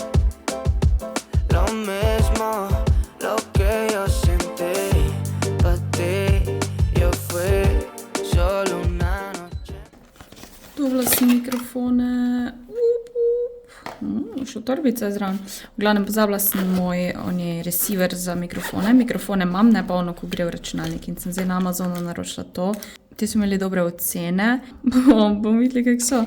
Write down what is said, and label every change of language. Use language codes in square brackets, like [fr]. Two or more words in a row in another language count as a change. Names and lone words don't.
[es] lo que yo sentí por ti, yo fui solo una noche. [sl] Dobila si mikrofone, še torbica je zraven. V glavnem pozabila sem moj receiver za mikrofone. Mikrofone imam, ne pa ono, ko gre v računalnik in sem zdaj na Amazonu naročila to. Te so imeli dobre ocene. Bom videli, kako so.